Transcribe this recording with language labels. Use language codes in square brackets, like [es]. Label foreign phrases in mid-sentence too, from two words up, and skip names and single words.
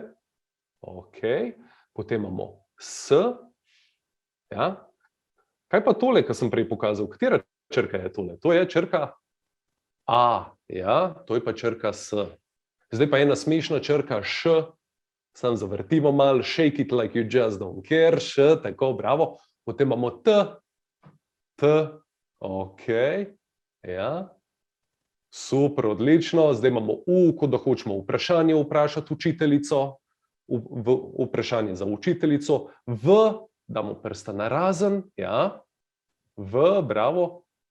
[sl] Ok, potem imamo S, ja? Kaj pa tole, kar sem prej pokazal? Katera črka je tole? To je črka A, ja? To je pa črka S. Zdaj pa ena smešna črka Š, sam zavrtimo malo, [en] shake it like you just don't care, [sl] Š, tako, bravo. Potem imamo T, T, ok, ja? Super, odlično. Zdaj imamo U, kot da hočemo vprašanje vprašati učiteljico, vprašanje za učiteljico. V, damo prsta narazen, ja? V, bravo.